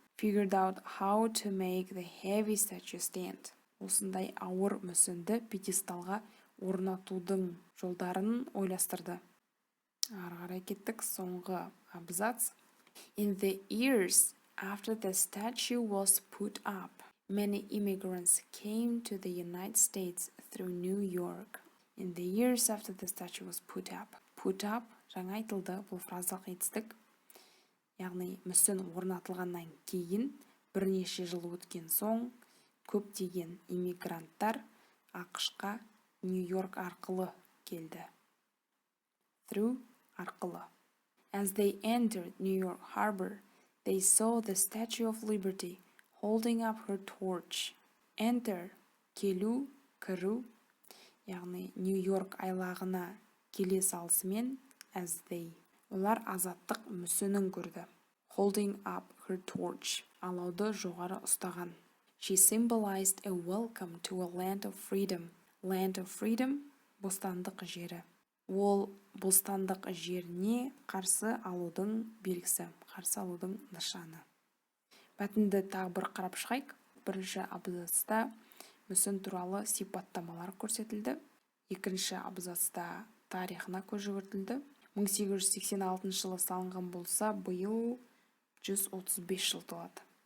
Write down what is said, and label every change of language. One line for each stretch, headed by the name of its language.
English: Figured out how to make the heavy statue stand.
Kazakh: Осындай ауыр мүсінді пьедесталға орнатудың жолдарын ойластырды. Ары қарай кеттік, соңғы абзац.
English: In the years after the statue was put up, many immigrants came to the United States through New York. In the years after the statue was put up.
Kazakh: Put up, жаңа айтылды, бұл фразалық етістік. Яғни мүсін орнатылғаннан кейін, бірнеше жыл өткен соң, көптеген иммигранттар ақш-қа Нью-Йорк арқылы келді. Through арқылы.
English: As they entered New York Harbor, they saw the Statue of Liberty holding up her torch.
Kazakh: Enter, келу, кіру, яғни Нью-Йорк айлағына келе салысымен,
English: as they.
Kazakh: Олар азаттық мүсінін көрді.
English: Holding up her torch,
Kazakh: алауды жоғары ұстаған.
English: She symbolized a welcome to a land of freedom. Land of freedom,
Kazakh: бостандық жері. Ол бостандық жеріне қарсы алудың белгісі, қарсы алудың нышаны. Мәтінді тағы бір қарап шығайық. Бірінші абзацта мүсін туралы сипаттамалар көрсетілді. Екінші абзацта тарихына көз жүгіртілді. 1886 жылы салынған болса, биыл 135 жыл толады.